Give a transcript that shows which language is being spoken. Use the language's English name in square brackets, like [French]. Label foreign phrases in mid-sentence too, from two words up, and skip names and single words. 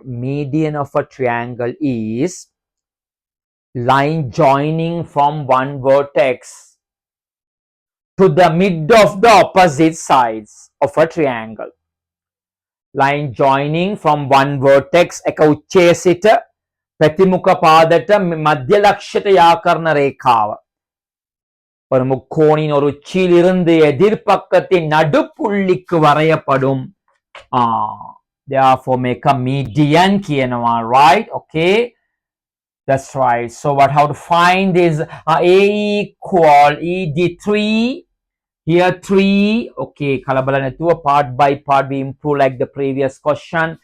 [English] Median of a triangle is line joining from one vertex to the mid of the opposite sides of a triangle. Line joining from one vertex [Sinhala] එක උච්චයේ සිට ප්‍රතිමුඛ පාදට මධ්‍ය ලක්ෂයට යා කරන රේඛාව. [Tamil] ஒரு முக்கோணின் ஒரு உச்சியிலிருந்து எதிர்பக்கத்தின் நடுப்புள்ளிக்கு வரையப்படும். [English] Therefore make a median කියනවා, right? Okay, that's right. So what, how to find is A equal ED3. Here 3, okay, [Sinhala] කලබල නැතුව, [English] part by part we improve like the previous question.